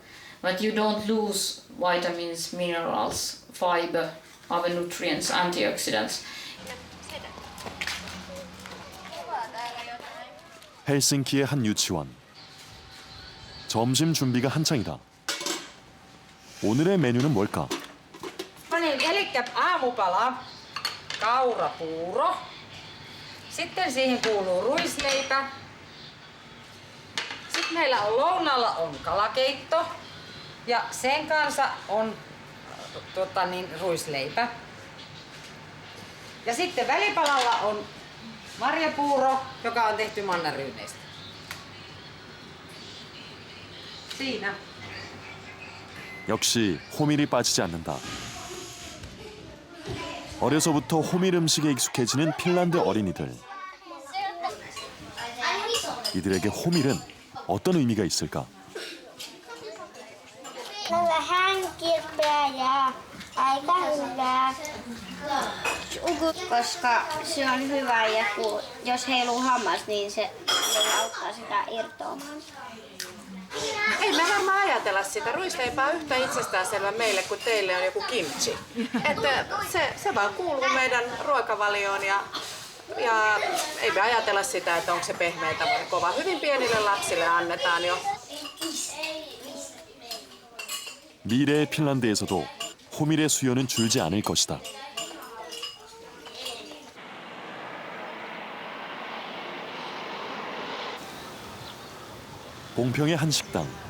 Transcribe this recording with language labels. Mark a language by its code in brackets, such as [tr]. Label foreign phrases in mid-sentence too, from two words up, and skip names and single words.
[en] But you don't lose vitamins, minerals, fiber, other nutrients, antioxidants. [ko] 헬싱키의 한 유치원. 점심 준비가 한창이다. 오늘의 메뉴는 뭘까? [fi] Eli aamupala, kaurapuuro. Sitten siihen kuuluu ruisleipä. Sitten meillä on lounaalla on kalakeitto ja sen kanssa on ruisleipä. Ja sitten välipalalla on marjapuuro, joka on tehty mannaryyneistä. Siinä. [ko] 역시 호밀이 빠지지 않는다. 어려서부터 호밀 음식에 익숙해지는 핀란드 어린이들. 이들에게 호밀은 어떤 의미가 있을까? [fi] Vähän kirpeää ja aika hyvää, koska se on hyvä ja jos heiluu hammas, niin se auttaa sitä irtoamaan. Ei me varmaan ajatella sitä. Ruisleipää on yhtä itsestäänselvä meille kuin teille on joku kimchi. Että se vaan kuuluu meidän ruokavalioon ja ei me ajatella sitä, että onko se pehmeitä vai kova. Hyvin pienille lapsille annetaan jo. [ko] 미래의 핀란드에서도 호밀의 수요는 줄지 않을 것이다. 봉평의 한 식당.